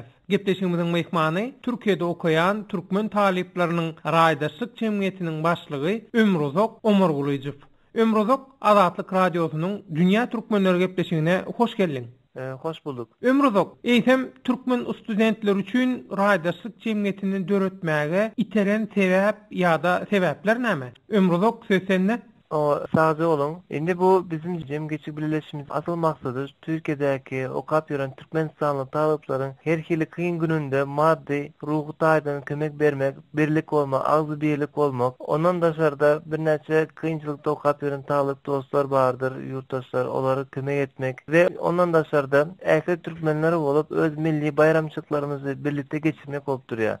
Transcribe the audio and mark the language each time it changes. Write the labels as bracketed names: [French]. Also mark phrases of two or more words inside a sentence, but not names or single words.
[Turkmen] Gepleşigimiziň mehmany Türkiýede okaýan türkmen talipleriniň raýdaşlyk jemgyýetiniň başlygy Ömrozok Omargulyjew. Ömrozok Azatlyk Radiosunyň Dünya Türkmenleri gepleşigine hoş geldiň. Hoş bulduk. Ömrozok, eýsem türkmen studentler üçin raýdaşlyk jemgyýetini döretmäge iteren sebäp ýa-da sebäpler näme? Ömrozok, söz sende. O sazı olun. Indi bu bizim jemgyýetçi birleşimiz asıl maksadı Türkiýedäki okap ýören Türkmenistanly talyplaryň her hili kıyın gününde maddi, ruhy taýdan kömek bermek, birlik bolmak, agzy birlik bolmak. Ondan daşarda bir näçe kıyınçylykda okap ýören talyp dostlar bardyr, ýurtdaşlar, olary kömek etmek we ondan daşarda ähli türkmenleri bolup öz milli bayramçyklarymyzy birlikde geçirmek bolup durýar.